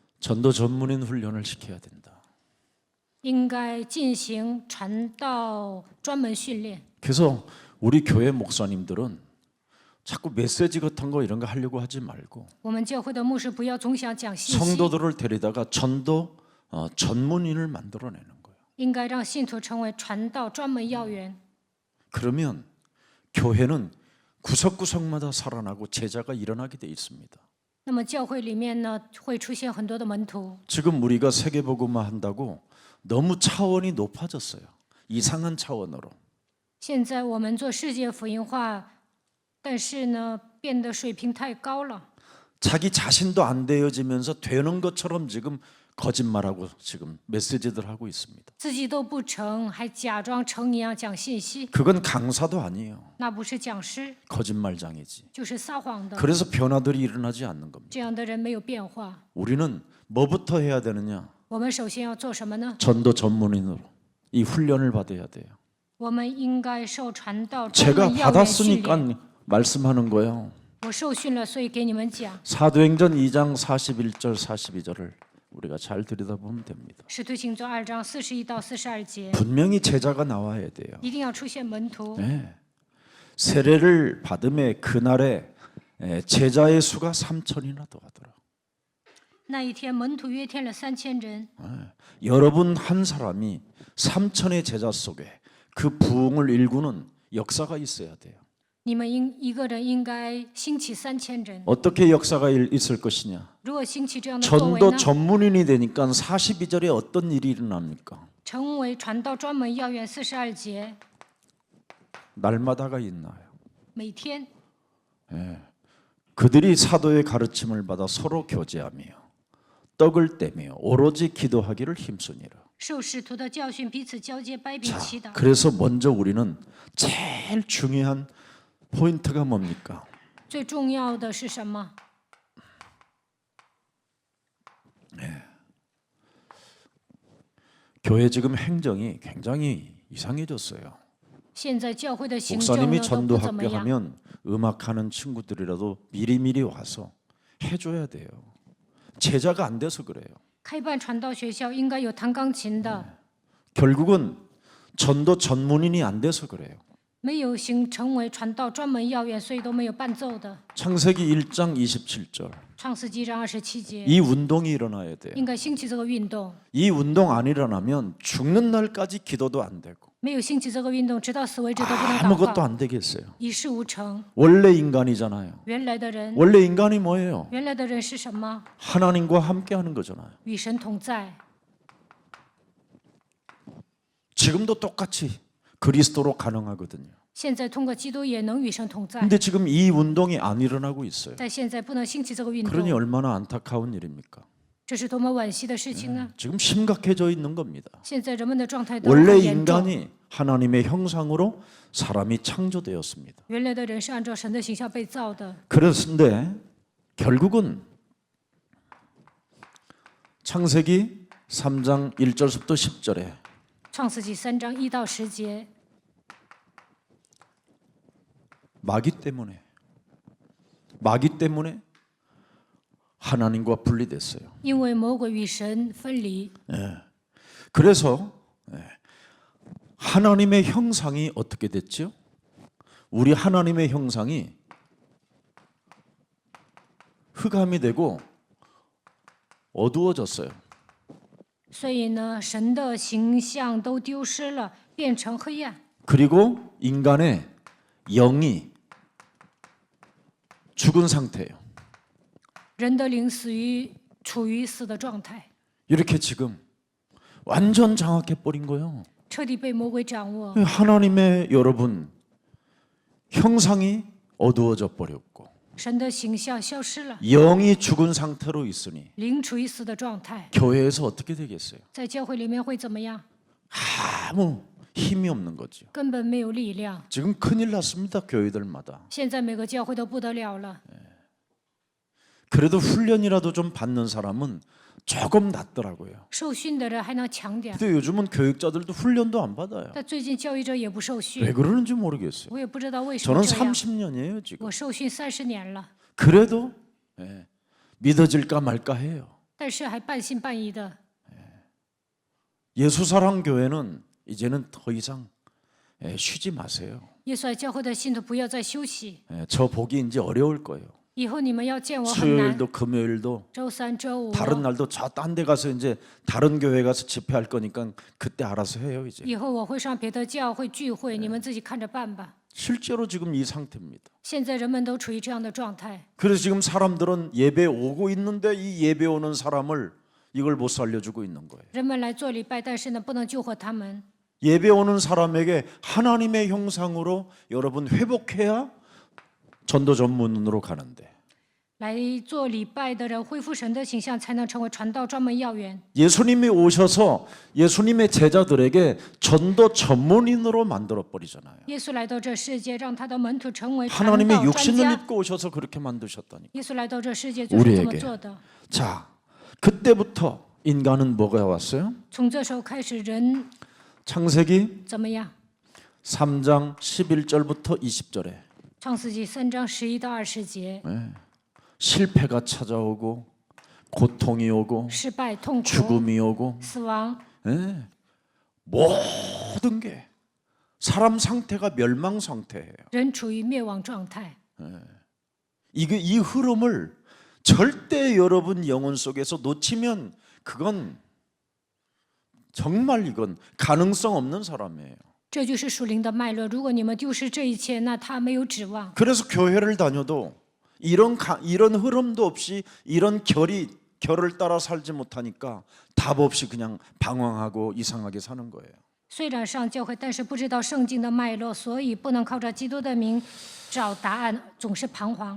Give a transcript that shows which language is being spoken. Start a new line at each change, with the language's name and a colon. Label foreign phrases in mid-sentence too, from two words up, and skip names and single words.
Korean: 전도 전문인 훈련을 시켜야 된다.
Chinese: 应该进行传道专门训练。
Korean: 그래서 우리 교회 목사님들은 자꾸 메시지 같은 거 이런 거 하려고 하지 말고
Chinese: 我们教会的牧师不要总想讲信息，
Korean: 성도들을 데리다가 전도 전문인을 만들어내는 거예요.
Chinese: 应该让信徒成为传道专门要员。
Korean: 그러면 교회는 구석구석마다 살아나고 제자가 일어나게 돼 있습니다.
Chinese: 那么教会里面呢，会出现很多的门徒。
Korean: 지금 우리가 세계복음화 한다고 너무 차원이 높아졌어요. 이상한 차원으로.
Chinese: 现在我们做世界福音化，但是呢，变得水平太高了。
Korean: 자기 자신도 안 되어지면서 되는 것처럼 지금 거짓말하고 지금 메시지들 하고 있습니다.
Chinese: 自己都不成，还假装成一样讲信息，
Korean: 그건 강사도 아니에요.
Chinese: 那不是讲师，
Korean: 거짓말장이지.
Chinese: 就是撒谎的。
Korean: 그래서 변화들이 일어나지 않는 겁니다.
Chinese: 这样的人没有变化。
Korean: 우리는 뭐부터 해야 되느냐?
Chinese: 我们首先要做什么呢？
Korean: 전도 전문인으로 이 훈련을 받아야 돼요.
Chinese: 我们应该受传道专
Korean: 제가
Chinese: 门要员训练。
Korean: 받았으니까 말씀하는 거예요.
Chinese: 我受训了，所以给你们讲。
Korean: 사도행전 2장 41절 42절을 우리가 잘 들여다보면 됩니다.
Chinese: 使徒行传2章41到42节，
Korean: 분명히 제자가 나와야 돼요.
Chinese: 一定要出现门徒。
Korean: 네. 세례를 받음에 그날에 제자의 수가 3천이나 더하더라.
Chinese: 那一天，门徒约添了3000人。
Korean: 여러분 한 사람이 3천의 제자 속에 그 부흥을 일구는 역사가 있어야 돼요.
Chinese: 你们一个人应该兴起3000人。
Korean: 어떻게 역사가 있을 것이냐?
Chinese: 如果兴起这样的作为
Korean: 전도
Chinese: 呢？
Korean: 전문인이 되니까 42절에 어떤 일이 일어납니까?
Chinese: 成为传道专门要员42节，
Korean: 날마다가 있나요?
Chinese: 每天
Korean: 그들이 사도의 가르침을 받아 서로 교제하며 떡을 떼며 오로지 기도하기를 힘쓰니라.
Chinese: 受使徒的教训，彼此交接，掰饼祈祷。
Korean: 그래서 먼저 우리는 제일 중요한 포인트가 뭡니까?
Chinese: 最重要的是什么？
Korean: 교회 지금 행정이 굉장히 이상해졌어요.
Chinese: 现在教会的行政
Korean: 목사님이
Chinese: 呢都不怎么
Korean: 전도학교
Chinese: 样。
Korean: 하면 음악하는 친구들이라도 미리미리 와서 해줘야 돼요. 제자가 안 돼서 그래요.
Chinese: 开办传道学校应该有弹钢琴的，
Korean: 결국은 전도 전문인이 안 돼서 그래요.
Chinese: 没有成为传道专门要员，所以都没有伴奏的。
Korean: 창세기 1장 27절.
Chinese: 创世纪章27节，
Korean: 이 운동이 일어나야 돼요.
Chinese: 应该兴起这个运动。
Korean: 이 운동 안 일어나면 죽는 날까지 기도도 안 되고
Chinese: 没有兴起这个运动，直到死为止都不能祷
Korean: 아무것도
Chinese: 告，
Korean: 안 되겠어요.
Chinese: 一事无成。
Korean: 원래 인간이잖아요.
Chinese: 原来的人，
Korean: 원래 인간이 뭐예요?
Chinese: 原来的人是什么？
Korean: 하나님과 함께 하는 거잖아요.
Chinese: 与神同在。
Korean: 지금도 똑같이 그리스도로 가능하거든요.
Chinese: 现在通过基督也能与神同在，
Korean: 근데 지금 이 운동이 안 일어나고 있어요.
Chinese: 但现在不能兴起这个运
Korean: 그러니
Chinese: 动，
Korean: 얼마나 안타까운 일입니까?
Chinese: 这是多么惋惜的事情呢？
Korean: 지금 심각해져 있는 겁니다.
Chinese: 现在人们的状态都
Korean: 원래
Chinese: 很严重。
Korean: 인간이 하나님의 형상으로 사람이 창조되었습니다.
Chinese: 原来的人是按照神的形象被造的，
Korean: 그런데 결국은 창세기 3장 1절부터 10절에
Chinese: 创世纪3章1到10节，
Korean: 마귀 때문에 하나님과 분리됐어요.
Chinese: 因为魔鬼与神分离，
Korean: 그래서 하나님의 형상이 어떻게 됐죠? 우리 하나님의 형상이 흑암이 되고 어두워졌어요.
Chinese: 所以呢，神的形象都丢失了，变成黑暗。
Korean: 그리고 인간의 영이 죽은 상태예요.
Chinese: 人的灵处于死的状态，
Korean: 이렇게 지금 완전 장악해 버린 거예요.
Chinese: 彻底被魔鬼掌握。
Korean: 하나님의 여러분 형상이 어두워져 버렸고
Chinese: 神的形象消失了，
Korean: 영이 죽은 상태로 있으니
Chinese: 灵处于死的状态，
Korean: 교회에서 어떻게 되겠어요?
Chinese: 在教会里面会怎么样？
Korean: 아무 힘이 없는 거죠.
Chinese: 根本没有力量。
Korean: 지금 큰일 났습니다. 교회들마다.
Chinese: 现在每个教会都不得了了。
Korean: 그래도 훈련이라도 좀 받는 사람은 조금 낫더라고요.
Chinese: 受训的人还能强点，
Korean: 근데 요즘은 교육자들도 훈련도 안 받아요.
Chinese: 但最近教育者也不受
Korean: 왜
Chinese: 训，
Korean: 그러는지 모르겠어요.
Chinese: 我也不知道为什么
Korean: 저는
Chinese: 这样。
Korean: 30년이에요 지금.
Chinese: 我受训30年了，
Korean: 그래도 믿어질까 말까 해요.
Chinese: 但是还半信半疑的。
Korean: 예수사랑 교회는 이제는 더 이상 쉬지 마세요.
Chinese: 耶稣爱教会的信徒不要再休息，
Korean: 저 보기 이제 어려울 거예요.
Chinese: 以后你们要见我很难。
Korean: 수요일도 금요일도
Chinese: 周三、周五，
Korean: 다른 날도 저 딴 데 가서 이제 다른 교회 가서 집회할 거니까 그때 알아서 해요 이제.
Chinese: 以后我会上别的教会聚会，你们自己看着办吧。
Korean: 실제로 지금 이 상태입니다.
Chinese: 现在人们都处于这样的状态，
Korean: 그래서 지금 사람들은 예배 오고 있는데 이 예배 오는 사람을 이걸 못 살려주고 있는 거예요.
Chinese: 人们来做礼拜，但是呢，不能救活他们。
Korean: 예배 오는 사람에게 하나님의 형상으로 여러분 회복해야 전도 전문으로 가는데
Chinese: 来做礼拜的人恢复神的形象，才能成为传道专门要员。
Korean: 예수님이 오셔서 예수님의 제자들에게 전도 전문인으로 만들어 버리잖아요.
Chinese: 耶稣来到这世界，让他的门徒成为传
Korean: 하나님의
Chinese: 道专
Korean: 육신을
Chinese: 家。
Korean: 입고 오셔서 그렇게 만드셨다니까.
Chinese: 耶稣来到这世界就是这么
Korean: 우리에게
Chinese: 做的。
Korean: 자, 그때부터 인간은 뭐가 왔어요?
Chinese: 从这时候开始，人
Korean: 창세기
Chinese: 怎么样？
Korean: 3장 11절부터 20절에
Chinese: 创世纪3章11到20节，
Korean: 실패가 찾아오고 고통이 오고
Chinese: 失败、痛苦、
Korean: 죽음이 오고
Chinese: 死亡，
Korean: 모든 게 사람 상태가 멸망 상태예요.
Chinese: 人处于灭亡状态。
Korean: 이 흐름을 절대 여러분 영혼 속에서 놓치면 그건 정말 이건 가능성 없는 사람이에요.
Chinese: 这就是属灵的脉络。如果你们丢失这一切，那他没有指望。
Korean: 그래서 교회를 다녀도 이런 흐름도 없이 이런 결을 따라 살지 못하니까 답 없이 그냥 방황하고 이상하게 사는 거예요.
Chinese: 虽然上教会，但是不知道圣经的脉络，所以不能靠着基督的名找答案，总是彷徨。